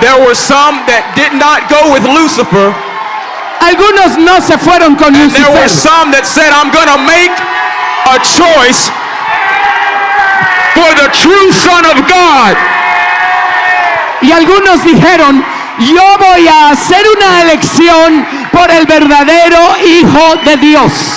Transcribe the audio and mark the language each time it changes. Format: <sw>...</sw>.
<en>There were some that did not go with Lucifer.</en> <es>Algunos no se fueron con Lucifer.</es> <en>There were some that said, I'm going to make a choice for the true Son of God.</en> <es>Y algunos dijeron, yo voy a hacer una elección por el verdadero Hijo de Dios.</es>